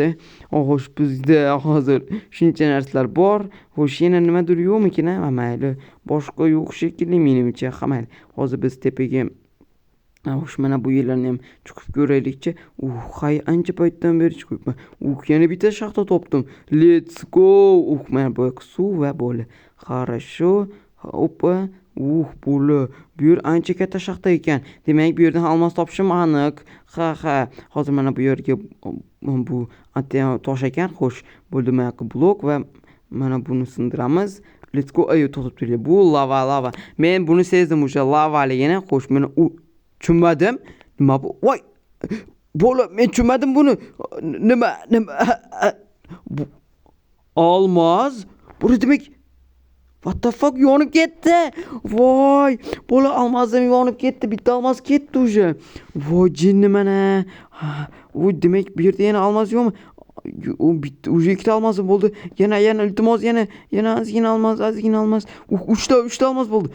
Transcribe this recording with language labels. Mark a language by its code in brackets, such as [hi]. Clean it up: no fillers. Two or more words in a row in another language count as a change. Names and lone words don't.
[uz] Xo'sh, bizda hozir shuncha narsalar bor. Xo'sh, yana nimadir yo'qmikin? Mayli, boshqa yo'q shekilli menimcha. Mayli, hozir biz tepaga mana bu yerlarni ham chiqib ko'raylikchi. Ancha paytdan beri chiqibman. Yana bitta shaxta topdim. [en] Let's go. [uz] Mana bu suv va bo'li. Хорошо. Opa. Bo'li. Bu yer ancha katta shaxta ekan. Demak, bu yerdan almos topishim aniq. Hozir mana bu yerga bu tosh ekan. Xo'sh, bo'ldi, mana blok va mana buni sindiramiz. [en] Let's go. [uz] To'xtab turinglar. Bu lava. Men buni sezdim, o'sha lavaligini. Xo'sh, meni tushunmadim. Nima bu? Voy. Bo'la, men tushunmadim buni. Nima? Almos. Bu demak [en] What the fuck, [uz] yonib ketdi. Voy, bola almazim yonib ketdi. Bitta almaz ketdi уже. Voy, jinni mana. U demak bu yerda yana almaz yo'qmi? U bitta уже ikkita almaz bo'ldi. Yana iltimos, yana ozgina almaz. Uchta almaz bo'ldi.